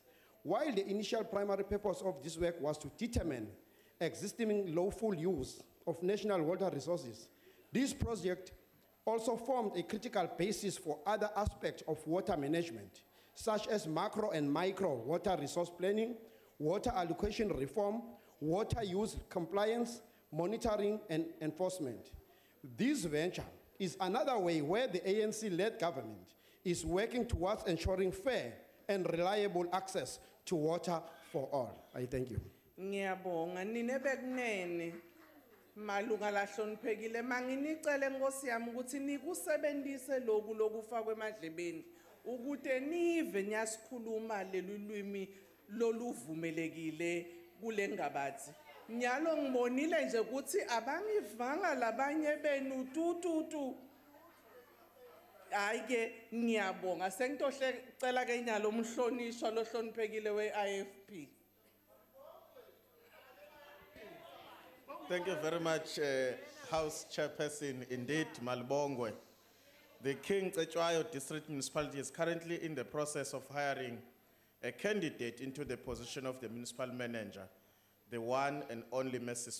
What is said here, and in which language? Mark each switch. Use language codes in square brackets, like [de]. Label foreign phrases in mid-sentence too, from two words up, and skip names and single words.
[en] While the initial primary purpose of this work was to determine existing lawful use of national water resources, this project also formed a critical basis for other aspects of water management, such as macro and micro water resource planning, water allocation reform, water use compliance, monitoring, and enforcement. This venture is another way where the ANC-led government is working towards ensuring fair and reliable access to water for all. I thank you. [ss] Ngiyabonga nine bekunene malunga lahloniphekile manginicele Nkosi yami ukuthi nikusebenzise lokhu lokufakwe emadlebeni ukuthi nive nyasikhuluma lelulwimi loluvumelekile kule ngabathi nyalo ngibonile nje ukuthi abangivanga labanye benu tu ayike ngiyabonga sengitohle cela ke nyalo umhlonishwa lohloniphekile weIFP. [en] Thank you very much, House Chairperson. Indeed, Malbongwe. The King Cetshwayo District Municipality is currently in the process of hiring a candidate into the position of the municipal manager, the one and only Mrs.